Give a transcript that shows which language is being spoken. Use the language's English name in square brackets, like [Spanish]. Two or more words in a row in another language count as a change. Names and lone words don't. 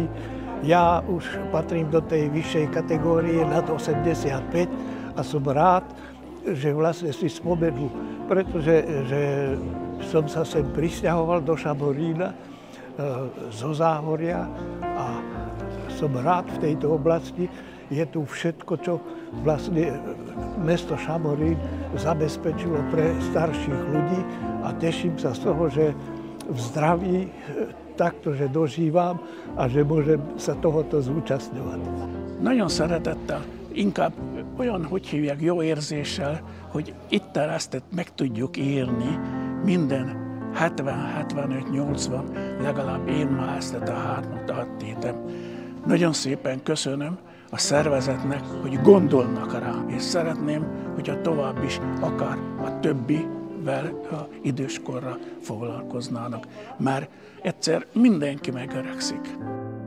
[Slovak] Ja už patrím do tej vyššej kategórie nad 85 a som rád, že vlastne si spomenú, pretože som sa sem prisťahoval do Šamorína zo Záhoria a som rád v tejto oblasti. Je tu všetko, čo vlastne mesto Šamorín zabezpečilo pre starších ľudí a teším sa z toho, že v zdraví takto, že dožívam a že môžem sa tohoto zúčastňovať. [Hungarian] Nagyon szeretettel, inkább olyan, hogy hívják, jó érzéssel, hogy itt ezt meg tudjuk érni minden 70-75-80, legalább én ma ezt a hármat áttétem. Nagyon szépen köszönöm a szervezetnek, hogy gondolnak rám, és szeretném, hogyha tovább is akár a többivel időskorra foglalkoznának, mert egyszer mindenki megöregszik.